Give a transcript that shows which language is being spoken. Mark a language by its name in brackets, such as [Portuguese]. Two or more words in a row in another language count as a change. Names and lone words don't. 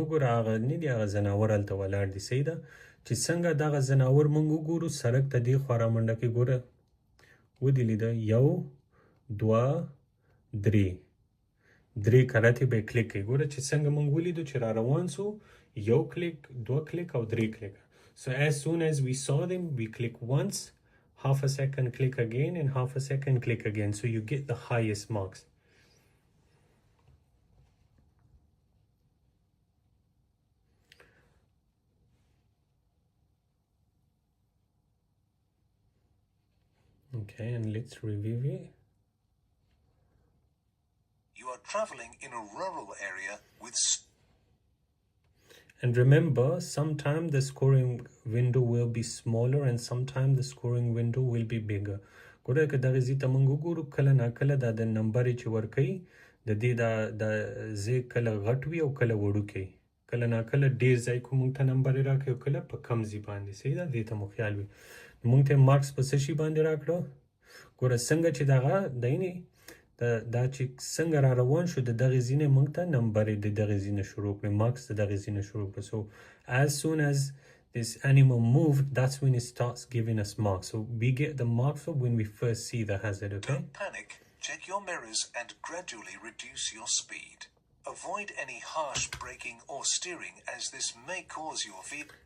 [Pashto] وګوره هغه نه دي هغه ځناور هلته ولاړ دي صحیح ده چې څنګه دغه ځناور موږ وګورو سړک ته دې خوا رامنډه کې ګوره ودې لیده 1 2 3 درې کراتې به یې کلیک کوي ګوره چې څنګه موږ ولیدو چې را روان سو 1 کلیک 2 کلیک او 3 کلیک [English] So as soon as we saw them, we click once, half a second, click again, and half a second, click again. So you get the highest marks. Okay, and let's review it. You are traveling in a rural area with. And remember, sometimes the scoring window will be smaller and sometimes the scoring window will be bigger. [Pashto] ګوره که دغه ځای ته موږ وګورو کله ناکله دا د نمبرې چې ورکوي د دې دا ځای کله غټ وي او کله وړوکی کله ناکله ډېر ځای کو موږ ته نمبرې راکوي او کله په کم ځای باندې صحیح ده دې ته مو خیال وي موږ ته مارکس په څه شي باندې راکړه ګوره څنګه چې دغه دی نه دا چې څنګه را روان شو د دغې ځینې موږ ته نمبرې د دغې ځینې شروع کړې مارکس د دغې ځینې شروع کړه [English] so as soon as this animal moved that's when it starts giving us marks so we get the marks when we first see the hazard okay Don't panic. Check your mirrors and gradually reduce your speed. Avoid any harsh braking or steering as this may cause your vehicle.